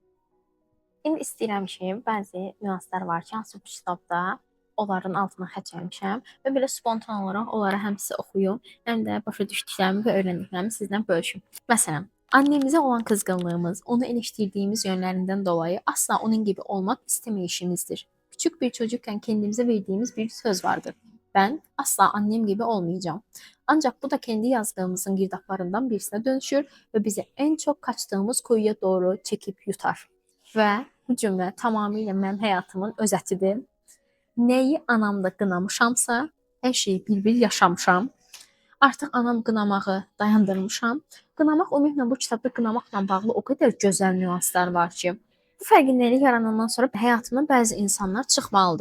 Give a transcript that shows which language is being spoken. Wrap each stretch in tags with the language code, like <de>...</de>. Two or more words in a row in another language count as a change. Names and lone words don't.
<az>İndi istəyirəm ki, bəzi nüanslar var ki, hansı bu kitabda onların altına xətt çəkmişəm və belə spontan olaraq onları həm sizə oxuyum, həm də başa düşdüklərimi və öyrəndiklərimi sizlə bölüşüm.</az> <tr>Məsələn, annemizə olan qızğınlığımız, onu eleştirdiyimiz yönlərindən dolayı asla onun gibi olmak istemeyişimizdir. Küçük bir çocukken kendimize verdiğimiz bir söz vardır. Ben asla annem gibi olmayacağım. Ancak bu da kendi yazdığımızın girdaplarından birisine dönüşür ve bizi en çok kaçtığımız kuyuya doğru çekip yutar.</tr> <az>Və bu cümlə tamamilə mənim həyatımın özətidir. Nəyi anamda qınamışamsa, hər şeyi bir-bir yaşamışam. Artıq anam qınamağı dayandırmışam. Qınamaq ümumiyyətlə bu kitabda qınamaqla bağlı o qədər gözəl nüanslar var ki, bu fərqindəlik yaranandan sonra həyatımdan bəzi insanlar çıxmalıdır.</az>